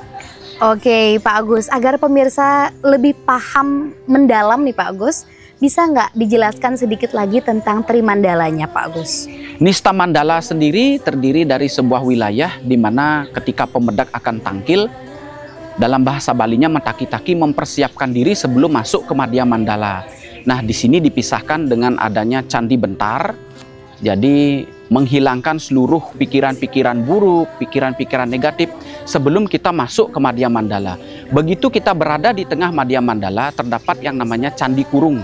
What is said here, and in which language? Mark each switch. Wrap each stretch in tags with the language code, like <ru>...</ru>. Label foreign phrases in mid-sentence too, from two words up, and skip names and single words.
<id>Oke Pak Agus, agar pemirsa lebih paham mendalam nih Pak Agus, bisa nggak dijelaskan sedikit lagi tentang Trimandalanya Pak Agus? Nista Mandala sendiri terdiri dari sebuah wilayah di mana ketika pemedak akan tangkil, dalam bahasa Balinya mataki-taki mempersiapkan diri sebelum masuk ke Madhya Mandala. Nah, di sini dipisahkan dengan adanya Candi Bentar, jadi menghilangkan seluruh pikiran-pikiran buruk, pikiran-pikiran negatif sebelum kita masuk ke Madhya Mandala. Begitu kita berada di tengah Madhya Mandala, terdapat yang namanya Candi Kurung.</id>